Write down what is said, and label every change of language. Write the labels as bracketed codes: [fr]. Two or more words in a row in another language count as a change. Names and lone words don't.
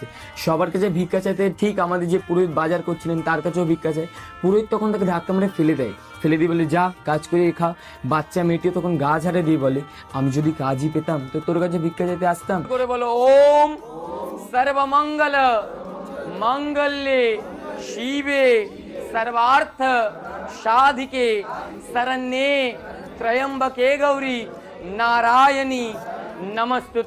[bn] সবার কাছে ভিক্ষা চাইতে ঠিক আমাদের যে পুরোহিত বাজার করছিলেন তার কাছেও ভিক্ষা চায়। পুরোহিত তখন তাকে ধাক্কা মেরে ফেলে দিয়ে বলে, যা কাজ করে খা। বাচ্চা মেয়েটি তখন গা ঝাড়ে দিয়ে বলে, আমি যদি কাজই পেতাম তো তোর কাছে ভিক্ষা চাইতে আসতাম। করে বলো, [sa] ওম সর্বমঙ্গল মঙ্গলে শিবে सर्वार्थ साधिके शरण्ये त्र्यंबके गौरी नारायणी नमस्तुते।